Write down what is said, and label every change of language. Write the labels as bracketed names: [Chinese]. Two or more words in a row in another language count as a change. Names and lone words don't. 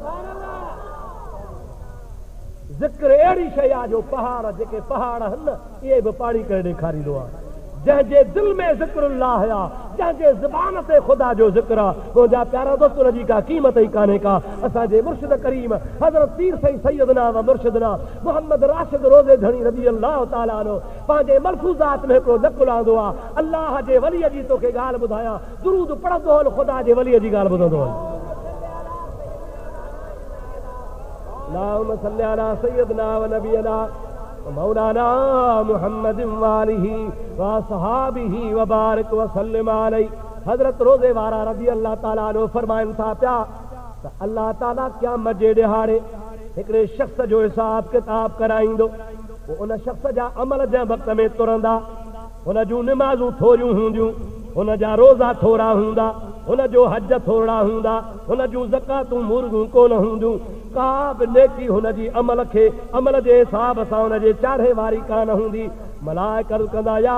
[Sindhi] ज़िक्र अहिड़ी शइ आहे जो पहाड़ जेके पहाड़ आहिनि न इहे बि पाणी करे ॾेखारींदो आहे जंहिंजे दिलि में ज़िक्रुल्लाह आहे जंहिंजे ज़बान ते ख़ुदा जो ज़िक्र आहे मुंहिंजा प्यारा दोस्त हुनजी का क़ीमत ई कान्हे का असांजे मुर्शिद करीम हज़रत पीर साईं [Arabic] سيدنا و مرشدنا [Sindhi] मोहम्मद राशिद रोज़े धणी [Arabic] رضي الله تعالى عنه [Sindhi] पंहिंजे मलफूज़ात में हिकिड़ो नक़ुल आंदो आहे अल्लाह जे वलीअ जी तोखे ॻाल्हि ॿुधायां दुरूद पढ़ंदो हल ख़ुदा जे वलीअ जी ॻाल्हि ॿुधंदो हल [Arabic] اللهم صل على سيدنا و نبينا مولانا محمد وآله و صحبه و بارك و سلم عليه [Sindhi] हज़रत रोज़े वारा [Arabic] رضي الله تعالى عنه [Sindhi] फरमाइनि था पिया त अल्लाह ताला क़यामत जे ॾिहाड़े हिकिड़े शख़्स जो हिसाब किताब कराईंदो पोइ उन शख़्स जा अमल जंहिं वक़्त में तुरंदा हुन जूं निमाज़ूं थोरियूं हूंदियूं हुन जा रोज़ा थोरा हूंदा हुन जो हज थोरा हूंदा हुन जूं ज़कातूं मुर्गूं कोन हूंदियूं का बि नेकी हुन जी अमल खे अमल जे हिसाब सां हुन जे चाढ़े वारी कान हूंदी मलाइकत कंदा या